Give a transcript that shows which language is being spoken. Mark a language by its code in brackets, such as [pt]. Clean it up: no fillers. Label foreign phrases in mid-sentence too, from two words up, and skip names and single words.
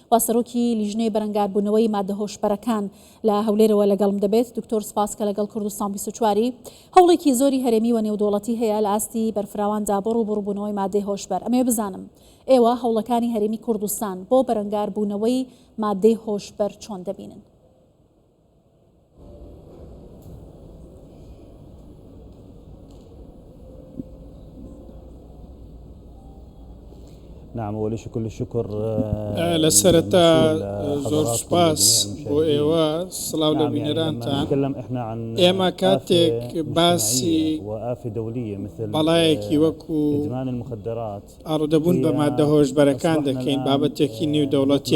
[ckb] واسەرۆکی لیژنەی بەرەنگاربوونەوەی مادە هۆشبەرەکان لە هەولێرەوە لەگەڵم دەبێت. دکتۆر سپاس کە لەگەڵ کوردستان 24 هەوڵێکی زۆری هەرێمی و نێودوڵەتی هەیە لە ئاستی بەرفراواندا بۆ ڕووبڕووبوونەوەی مادەی هۆشبەر. ئەمێ بزانم ئێوە هەوڵەکانی هەرێمی کوردستان بۆ بەرەنگاربوونەوەی مادەی هۆشبەر چۆن دەبینن؟ [ar] نعم وليش كل الشكر [ckb] لسرتا زور سپاس بۆ ئێوە سڵاو لە بینەرانتان. ئێمە کاتێک باسی بەڵایەکی وەکو ئاڕوودەبوون بە مادە هۆشبەرەکان دەکەین بابەتێکی نێودەوڵەتیە.